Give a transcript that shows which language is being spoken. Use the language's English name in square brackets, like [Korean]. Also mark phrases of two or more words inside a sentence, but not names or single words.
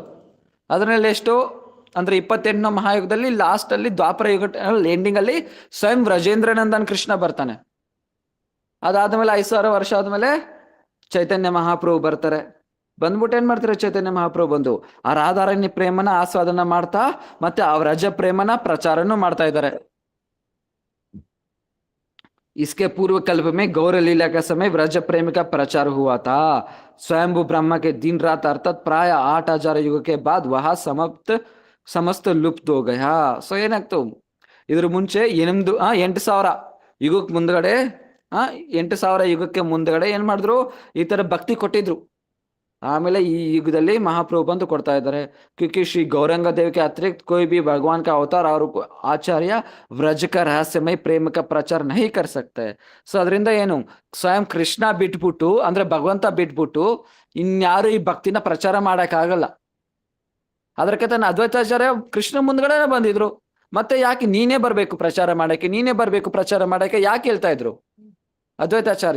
[Kannada] ಅದರಲ್ಲಿ ಎಷ್ಟು ಅಂದ್ರೆ 28 ಮಹಾಯುಗದಲ್ಲಿ ಲಾಸ್ಟ್ ಅಲ್ಲಿ ದ್ವಾಪರ ಯುಗ ಎಂಡಿಂಗ್ ಅಲ್ಲಿ ಸ್ವಯಂ ವ್ರಜೇಂದ್ರನಂದನ್ ಕೃಷ್ಣ ಬರ್ತಾನೆ. ಅದಾದ್ಮೇಲೆ 5,000 ವರ್ಷ ಆದ್ಮೇಲೆ ಚೈತನ್ಯ ಮಹಾಪ್ರಭು ಬರ್ತಾರೆ. ಬಂದ್ಬಿಟ್ಟು ಏನ್ ಮಾಡ್ತಾರೆ? ಚೈತನ್ಯ ಮಹಾಪ್ರಭು ಬಂದು ಆ ರಾಧಾರಣ್ಯ ಪ್ರೇಮನ ಆಸ್ವಾದನ ಮಾಡ್ತಾ ಮತ್ತೆ ಆ ವ್ರಜ ಪ್ರೇಮನ ಪ್ರಚಾರನೂ ಮಾಡ್ತಾ ಇದ್ದಾರೆ. [Hindi] इसके पूर्व कल्प में गौर लीला का समय व्रज प्रेम का प्रचार हुआ था. स्वयंभू ब्रह्मा के दिन रात अर्थात प्राय 8,000 युग के बाद वह समस्त लुप्त हो गया. [Kannada] ಸೊ ಏನಾಗ್ತು? ಇದ್ರ ಮುಂಚೆ 8,000 ಯುಗಕ್ಕೆ ಮುಂದ್ಗಡೆ 8,000 ಯುಗಕ್ಕೆ ಮುಂದ್ಗಡೆ ಏನ್ ಮಾಡಿದ್ರು? ಈ ತರ ಭಕ್ತಿ ಕೊಟ್ಟಿದ್ರು. ಆಮೇಲೆ ಈ ಯುಗದಲ್ಲಿ ಮಹಾಪ್ರಭು ಬಂದು ಕೊಡ್ತಾ ಇದ್ದಾರೆ. [Hindi] क्योंकि श्री गौरंग देव के अतिरिक्त कोई भी भगवान का अवतार और आचार्य व्रज का रहस्यमय प्रेम का प्रचार नहीं कर सकते. [Kannada] ಸೊ ಅದರಿಂದ ಸ್ವಯಂ ಕೃಷ್ಣ ಬಿಟ್ಬಿಟ್ಟು ಅಂದ್ರೆ ಭಗವಂತ ಬಿಟ್ಬಿಟ್ಟು ಇನ್ಯಾರು ಈ ಭಕ್ತಿನ ಪ್ರಚಾರ ಮಾಡಕ್ ಆಗಲ್ಲ. ಅದಕ್ಕೆ ತಾನು ಅದ್ವೈತಾಚಾರ್ಯ ಕೃಷ್ಣ ಮುಂದ್ಗಡೆ ಬಂದಿದ್ರು. ಮತ್ತೆ ಯಾಕೆ ನೀನೇ ಬರ್ಬೇಕು ಪ್ರಚಾರ ಮಾಡಕ್ಕೆ ಯಾಕೆ ಹೇಳ್ತಾ ಇದ್ರು ಅದ್ವೈತಾಚಾರ್ಯ?